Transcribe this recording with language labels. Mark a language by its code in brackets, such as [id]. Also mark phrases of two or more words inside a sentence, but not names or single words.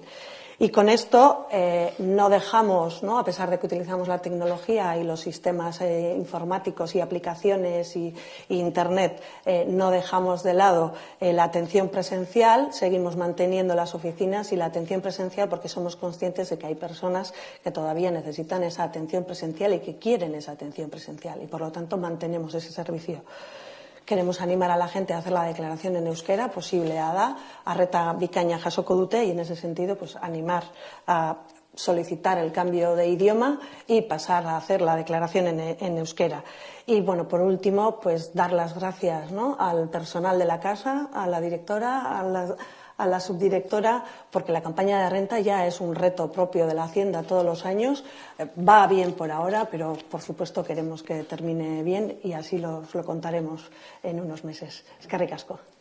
[es] Y con esto no dejamos, a pesar de que utilizamos la tecnología y los sistemas informáticos y aplicaciones y Internet, no dejamos de lado la atención presencial, seguimos manteniendo las oficinas y la atención presencial porque somos conscientes de que hay personas que todavía necesitan esa atención presencial y que quieren esa atención presencial y por lo tanto mantenemos ese servicio. Queremos animar a la gente a hacer la declaración en euskera, [eu] posiblea da, arreta bikaina jasoko dute [es] y en ese sentido animar a solicitar el cambio de idioma y pasar a hacer la declaración en euskera. Y por último, dar las gracias, ¿no?, al personal de la casa, a la directora, a la subdirectora, porque la campaña de renta ya es un reto propio de la Hacienda todos los años. Va bien por ahora, pero por supuesto queremos que termine bien y así lo contaremos en unos meses. [eu] Eskerrik asko.